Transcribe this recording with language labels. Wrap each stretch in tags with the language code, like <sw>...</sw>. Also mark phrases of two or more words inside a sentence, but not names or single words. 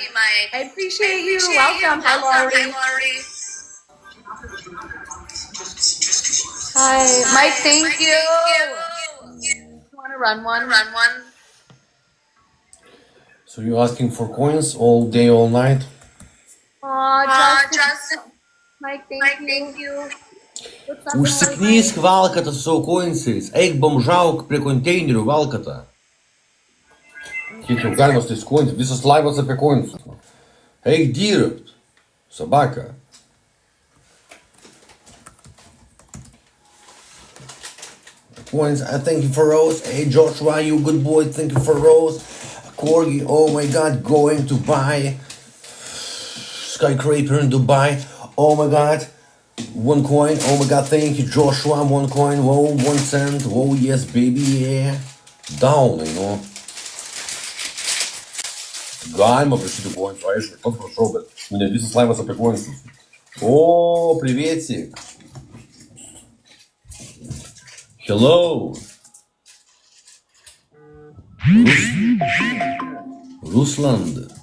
<en>I appreciate you. Welcome. Hi, Laurie. Hi, Mike. Thank you. You want to run one? So you're asking for coins all day, all night? Justin. Mike, thank you.</en> <lt>Užsiknysk valkatą su savo koinsais. Eik bomžauk prie konteinerių valkatą. Kiek jau galima su tais koinsais? Visas laivas apie koinsus. Eik dirbt.</lt> <ru>Собака.</ru> <en>Coins, thank you for Rose. Hey Joshua, you good boy. Thank you for Rose. Corgi, oh my god, going to buy skyscraper in Dubai. Oh my god. 1 coin. Oh my god, thank you, Joshua. 1 coin. Whoa, 1 cent. Whoa, yes, baby, yeah. Down, you know.</en> <lt>Galima prašyti koinsų, aišku, pats prašau, bet ne visas laivas apie koinsus. O, privietsik.</lt> <en>Hello. Rusland.</en>